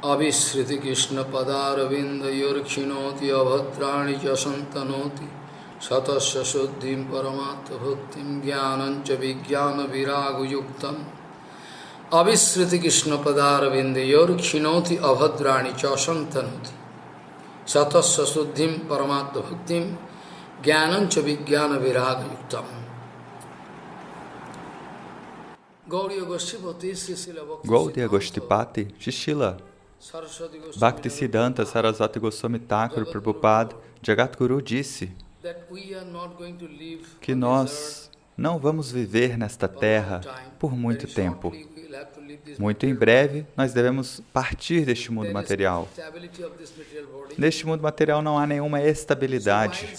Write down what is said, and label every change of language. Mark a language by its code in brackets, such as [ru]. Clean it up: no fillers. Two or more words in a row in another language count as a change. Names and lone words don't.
[sa] अविस्मृतिः कृष्ण पदारविन्दयोः क्षिणोति अभद्राणि च शं तनोति सत्त्वस्य शुद्धिं परमात्म भक्तिं ज्ञानं च विज्ञान विराग युक्तम् अविस्मृतिः कृष्ण पदारविन्दयोः क्षिणोति अभद्राणि च शं तनोति सत्त्वस्य शुद्धिं परमात्म भक्तिं ज्ञानं च विज्ञान विराग युक्तम्. [pt] Gaudiya Goshtipati, Shishila, Bhaktisiddhanta Sarasvati Goswami Thakur Prabhupada, Jagadguru disse que nós não vamos viver nesta terra por muito tempo. Muito em breve, nós devemos partir deste mundo material. Neste mundo material não há nenhuma estabilidade.